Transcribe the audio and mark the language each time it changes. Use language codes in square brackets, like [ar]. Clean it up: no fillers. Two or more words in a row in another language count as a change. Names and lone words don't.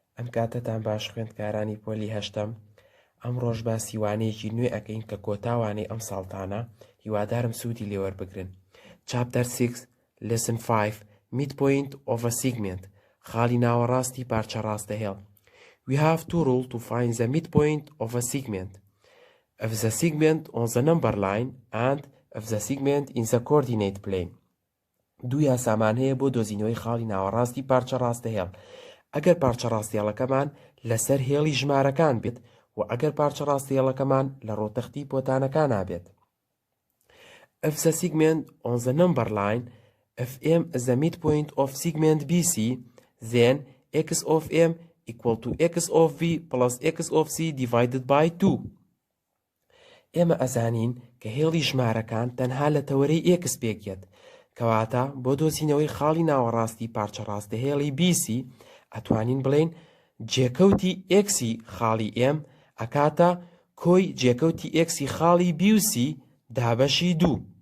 [ckb] کاتتان باش خوێندکارانی پۆلی هەشتم. ئەم ڕۆژ باسی وانەیەکی نوێ ئەکەین کە کۆتاوانەی ئەم ساڵتانە هیوادارم سوودی لێوەربگرن. [en] Chapter 6 Lesson 5 Midpoint of a segment [ckb] خاڵی ناوەڕاستی پارچە ڕاستەهێڵ. [en] We have two rules to find the midpoint of a segment. If the segment on the number line and if the segment in the coordinate plane. [ckb] دوو یاسامان هەیە بۆ دۆزینەوەی خاڵی ناوەڕاستی پارچە ڕاستەهێڵ. ئەگەر پارچە ڕاستیێڵەکەمان لەسەر هێڵی ژمارەکان بێت و ئەگەر پارچە ڕاستیێڵەکەمان لە ڕۆتەختی پۆتانەکان بێت. [en] If the segment on the number line if m is the midpoint of segment BC, then x of m equal to x of v plus x of c divided by 2. [ckb] ئێمە ئەزانین کە هێڵی ژمارەکان تەنها لە تەوەرەی x پێکێت، کەواتە بۆ دۆزینەوەی خاڵی ناوەڕاستی پارچە ڕاستەهێڵی BC ئەتوانین بڵێن جێکەوتی ئێکسی خاڵی M ئەکاتە کۆی جێکەوتی ئێکسی خاڵی B و C دابەشی 2.